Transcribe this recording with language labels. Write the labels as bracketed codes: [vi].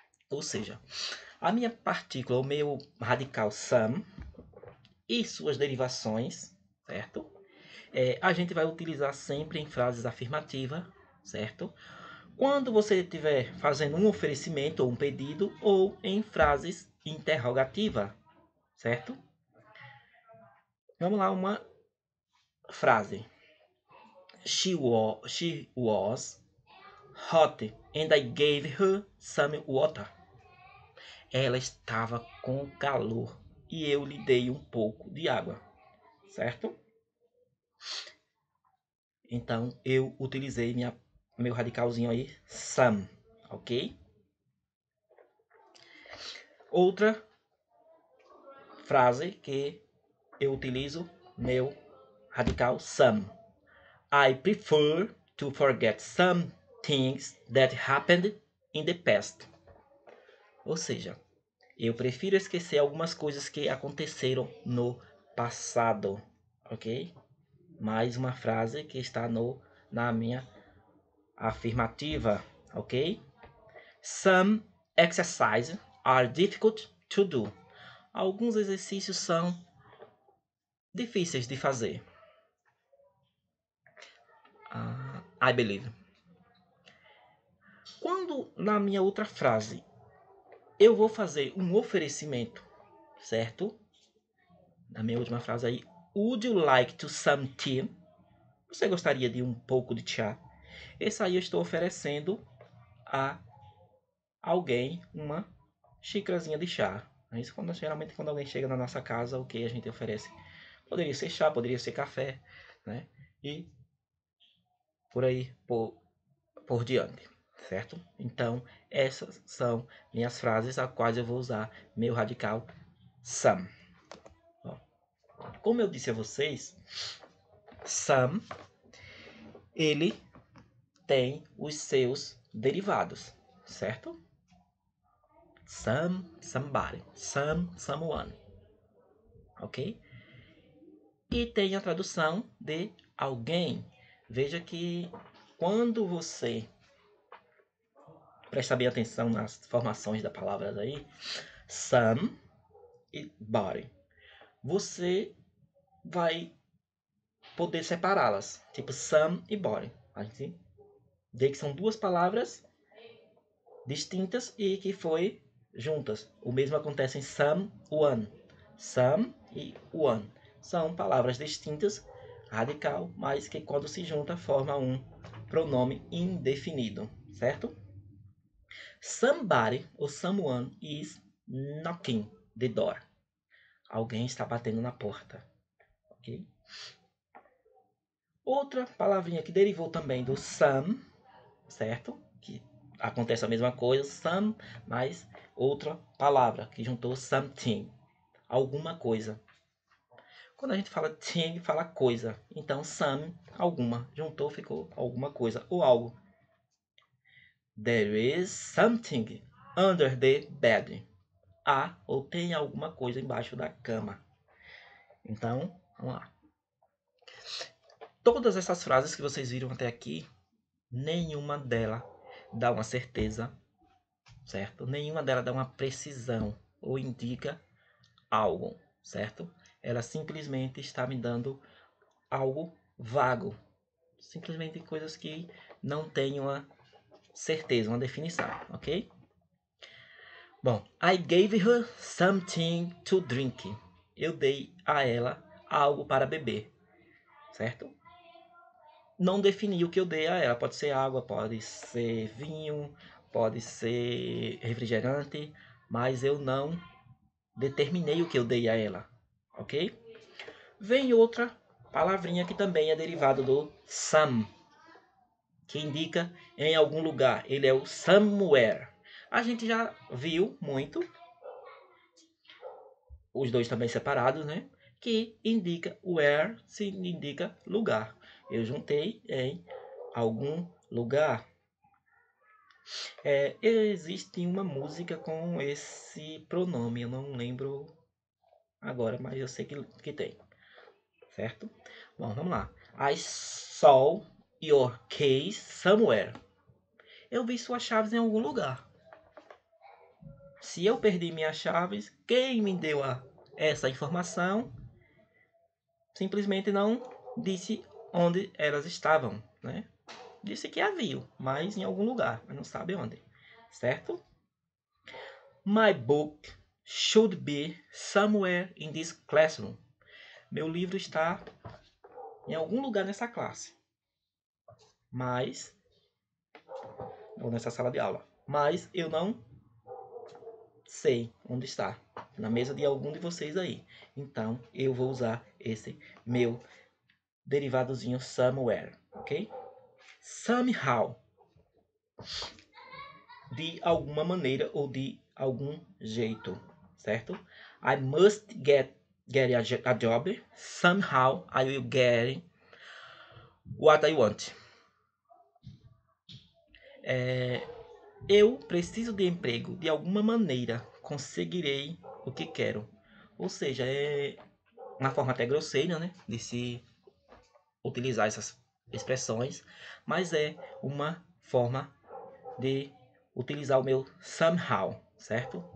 [pt] Ou seja, a minha partícula, o meu radical some e suas derivações, certo? A gente vai utilizar sempre em frases afirmativas, certo? Quando você estiver fazendo um oferecimento ou um pedido ou em frases interrogativas, certo? Vamos lá, uma frase. [en] She was hot and I gave her some water. [pt] Ela estava com calor e eu lhe dei um pouco de água. certo? Então, eu utilizei meu radicalzinho aí, some, ok? Outra frase que eu utilizo meu radical some. [en] I prefer to forget some things that happened in the past. [pt] Ou seja, eu prefiro esquecer algumas coisas que aconteceram no passado, ok? Mais uma frase que está na minha afirmativa, ok? [en] Some exercises are difficult to do. [pt] Alguns exercícios são difíceis de fazer. [en] I believe. [pt] Quando na minha outra frase eu vou fazer um oferecimento, certo? Na minha última frase aí, [en] would you like to some tea? [pt] Você gostaria de um pouco de chá? Esse aí eu estou oferecendo a alguém uma xícarazinha de chá. Isso geralmente quando alguém chega na nossa casa, o que a gente oferece? Poderia ser chá, poderia ser café, né? E por aí por diante, certo? Então, essas são minhas frases a quais eu vou usar meu radical some. Como eu disse a vocês, some, ele tem os seus derivados, certo? Some, somebody, some, someone, ok? E tem a tradução de alguém. Veja que quando você presta bem atenção nas formações das palavras aí, some e body, você vai poder separá-las, tipo some e body. A gente vê que são duas palavras distintas e que foi juntas. O mesmo acontece em some, one. Some e one são palavras distintas, radical, mas que quando se junta forma um pronome indefinido, certo? [en] Somebody ou someone is knocking the door. [pt] Alguém está batendo na porta, ok? Outra palavrinha que derivou também do some, certo? Que acontece a mesma coisa, some, mas outra palavra que juntou something, alguma coisa. Quando a gente fala thing, fala coisa. Então some, alguma. Juntou, ficou alguma coisa ou algo. [en] There is something under the bed. [pt] Há ou tem alguma coisa embaixo da cama. Então, vamos lá. Todas essas frases que vocês viram até aqui, nenhuma delas dá uma certeza, certo? Nenhuma delas dá uma precisão ou indica algo, certo? Ela simplesmente está me dando algo vago. Simplesmente coisas que não têm uma certeza, uma definição, ok? [en] Bom, I gave her something to drink. [pt] Eu dei a ela algo para beber, certo? Não defini o que eu dei a ela. Pode ser água, pode ser vinho, pode ser refrigerante, mas eu não determinei o que eu dei a ela, ok? Vem outra palavrinha que também é derivada do some, que indica em algum lugar. Ele é o somewhere. A gente já viu muito, os dois também separados, né? Que indica where, se indica lugar. Eu juntei em algum lugar. Existe uma música com esse pronome, eu não lembro agora, mas eu sei que tem, certo? Bom, vamos lá. [en] I saw your keys somewhere. [pt] Eu vi suas chaves em algum lugar. Se eu perdi minhas chaves, quem me deu essa informação simplesmente não disse onde elas estavam, né? Disse que havia, mas em algum lugar, mas não sabe onde, certo? [en] My book should be somewhere in this classroom. [pt] Meu livro está em algum lugar nessa classe, mas ou nessa sala de aula, mas eu não sei onde está. Na mesa de algum de vocês aí. Então, eu vou usar esse meu derivadozinho somewhere, ok? [en] Somehow. [pt] De alguma maneira ou de algum jeito, certo? [en] I must get a job. Somehow I will get what I want. [pt] Eu preciso de emprego. De alguma maneira conseguirei o que quero. Ou seja, é uma forma até grosseira, né, de se utilizar essas expressões, mas é uma forma de utilizar o meu somehow, certo?